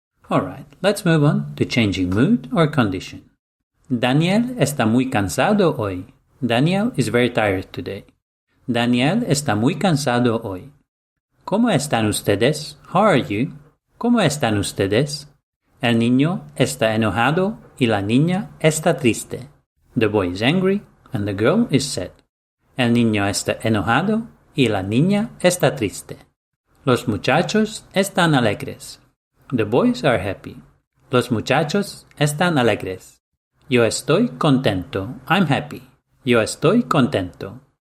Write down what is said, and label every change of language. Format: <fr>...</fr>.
<en>Alright, let's move on to changing mood or condition.</en> <es>Daniel está muy cansado hoy.</es> <en>Daniel is very tired today.</en> <es>Daniel está muy cansado hoy. ¿Cómo están ustedes?</es> <en>How are you?</en> <es>¿Cómo están ustedes? El niño está enojado y la niña está triste.</es> <en>The boy is angry and the girl is sad.</en> <es>El niño está enojado y la niña está triste. Los muchachos están alegres.</es> <en>The boys are happy.</en> <es>Los muchachos están alegres. Yo estoy contento.</es> <en>I'm happy.</en> <es>Yo estoy contento.</es>